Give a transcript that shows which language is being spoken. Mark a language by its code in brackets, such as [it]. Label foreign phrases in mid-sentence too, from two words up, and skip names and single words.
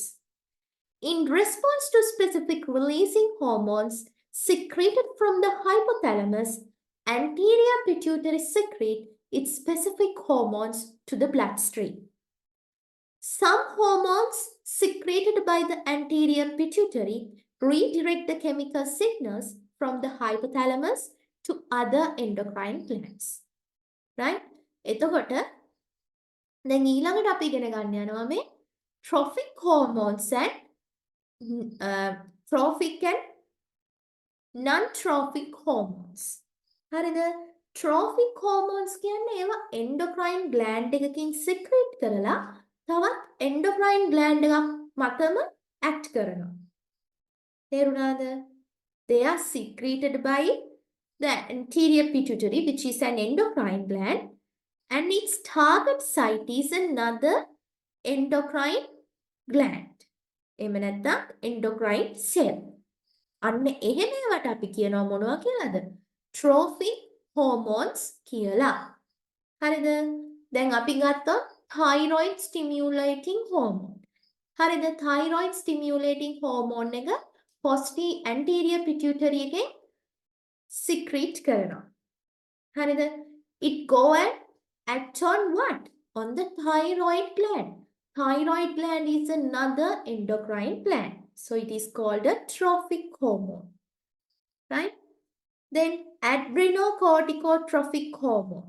[en] In response to specific releasing hormones secreted from the hypothalamus, anterior pituitary secrete its specific hormones to the bloodstream. Some hormones secreted by the anterior pituitary redirect the chemical signals from the hypothalamus to other endocrine glands. Right? [si] එතකොට දැන් ඊළඟට අපි ඉගෙන ගන්න යනවා මේ [en] trophic hormones and trophic and non-trophic hormones. [si] හරිද? [en] trophic hormones [si] කියන්නේ ඒවා [en] endocrine gland [si] එකකින් secrete කරලා තවත් [en] endocrine gland [si] එකක් මතම act කරනවා. තේරුණාද? [en] They are secreted by the anterior pituitary, which is an endocrine gland, and its target site is another endocrine gland. [si] එහෙම නැත්නම් [en] endocrine cell. [si] අන්න එහෙම ඒවට අපි කියනවා මොනවා කියලාද? [en] trophic hormones [si] කියලා. හරිද? දැන් අපි ගත්තොත් [en] thyroid stimulating hormone. [si] හරිද? [en] thyroid stimulating hormone [si] එක [en] anterior pituitary [si] එකෙන් secrete කරනවා. හරිද? [en] It go and act on what? On the thyroid gland. Thyroid gland is another endocrine gland. So it is called a trophic hormone. Right? Then adrenocorticotrophic hormone.